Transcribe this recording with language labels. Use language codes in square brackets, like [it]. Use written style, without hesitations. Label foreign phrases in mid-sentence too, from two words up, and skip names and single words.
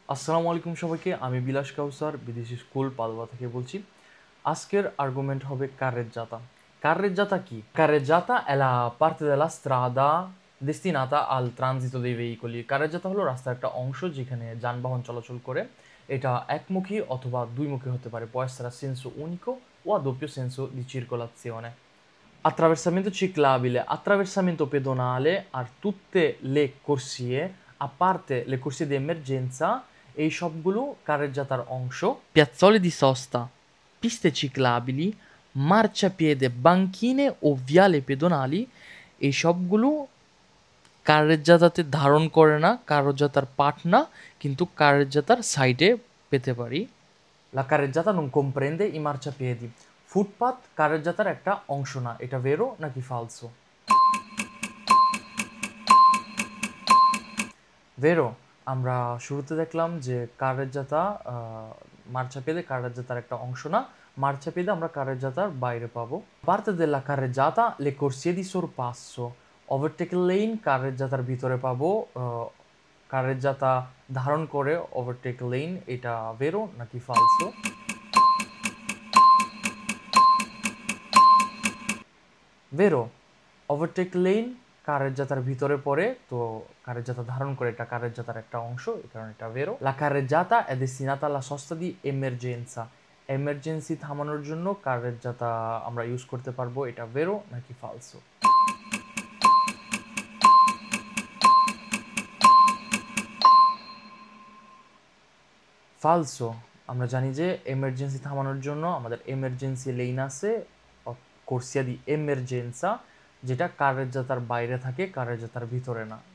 [ar] السلام عليكم [bn] সবাইকে। আমি বিলাস কাউসার বিদেশি স্কুল পাদুয়া থেকে বলছি। আজকের আর্গুমেন্ট হবে carreggiata। Carreggiata কি? [it] Carreggiata è la parte della strada destinata al transito dei veicoli। [bn] Carreggiata হলো রাস্তার একটা অংশ যেখানে যানবাহন চলাচল করে। এটা একমুখী অথবা দুইমুখী হতে পারে। [it] Può essere a senso unico o a doppio senso di circolazione। Attraversamento ciclabile, attraversamento pedonale a tutte le corsie, a parte le corsie di emergenza, [bn] এই সবগুলো কারেজ্জাতার অংশ। [it] Piazzole di sosta, piste ciclabili, marciapiede, banchine o viale pedonali, [bn] এই সবগুলো কারেজ্জাতাতে ধারণ করে না, কারেজ্জাতার পার্ট না, কিন্তু কারেজ্জাতার সাইডে পেতে পারি। [it] La carreggiata non comprende i marciapiedi। [bn] ফুটপাত কারেজ্জাতার একটা অংশ না। এটা ভেরো নাকি ফালসো? ভেরো। আমরা শুরুতে দেখলাম যে কারেজ্জাতা মার্চাপিede কারেজ্জাতার একটা অংশ না। মার্চাপিede আমরা কারেজ্জাতার বাইরে পাবো। [it] Parte della carreggiata le corsie di sorpasso, [en] overtake lane [bn] কারেজ্জাতার ভিতরে পাবো। কারেজ্জাতা ধারণ করে [en] overtake lane, [bn] এটা ভেরো নাকি ফালসো? ভেরো। [en] overtake lane [bn] কারেজ্জাতার ভিতরে পড়ে, তো কারেজ্জাতা ধারণ করে, এটা কারেজ্জাতার একটা অংশ, এই কারণে এটা ভেরো। [it] লা carreggiata è destinata alla sosta di emergenza। [bn] এমার্জেন্সি থামানোর জন্য কারেজ্জাতা আমরা ইউজ করতে পারবো, এটা ভেরো নাকি ফালসো? ফালসো। আমরা জানি যে এমার্জেন্সি থামানোর জন্য আমাদের এমার্জেন্সি লেন আছে, [it] corsia di emergenza, [bn] যেটা কারেজ্জাতার বাইরে থাকে, কারেজ্জাতার ভিতরে না।